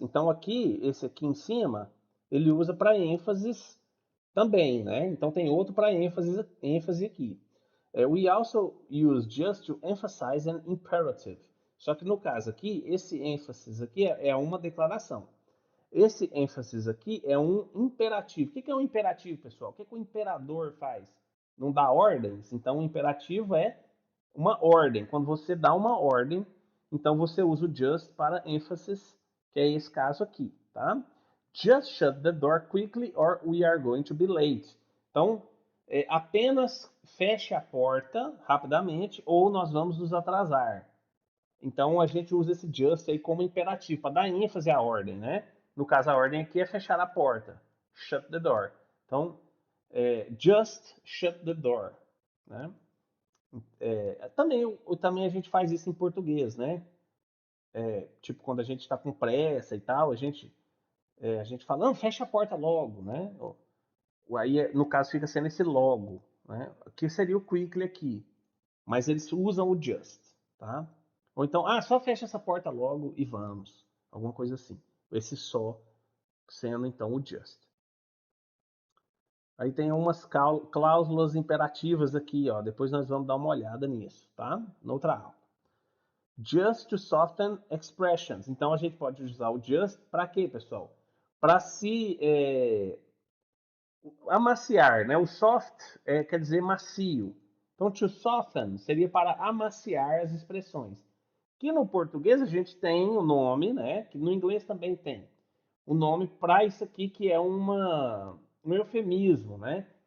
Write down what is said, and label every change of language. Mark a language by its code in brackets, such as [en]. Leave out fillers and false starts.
[pt] Então aqui, esse aqui em cima, ele usa para ênfases também, né? Então tem outro para ênfase aqui. [en] We also use just to emphasize an imperative. [pt] Só que no caso aqui, esse ênfases aqui é uma declaração. Esse ênfases aqui é um imperativo. O que é um imperativo, pessoal? O que o imperador faz? Não dá ordens? Então, o imperativo é uma ordem. Quando você dá uma ordem, então você usa o just para emphasis, que é esse caso aqui, tá? [en] Just shut the door quickly or we are going to be late. [pt] Então, apenas feche a porta rapidamente ou nós vamos nos atrasar. Então, a gente usa esse just aí como imperativo, para dar ênfase à ordem, né? No caso, a ordem aqui é fechar a porta. [en] Shut the door. [pt] Então, [en] just shut the door, [pt] né? Também a gente faz isso em português, né? Tipo, quando a gente está com pressa e tal, a gente fala, não, fecha a porta logo, né? Aí, no caso, fica sendo esse logo, né? Que seria o quickly aqui. Mas eles usam o just, tá? Ou então, só fecha essa porta logo e vamos. Alguma coisa assim. Esse só sendo, então, o just. Aí tem umas cláusulas imperativas aqui, ó. Depois nós vamos dar uma olhada nisso, tá? Noutra aula. [en] Just to soften expressions. [pt] Então a gente pode usar o just para quê, pessoal? Para se amaciar, né? O soft quer dizer macio. Então to soften seria para amaciar as expressões. Que no português a gente tem o nome, né? Que no inglês também tem o nome para isso aqui que é um eufemismo, né?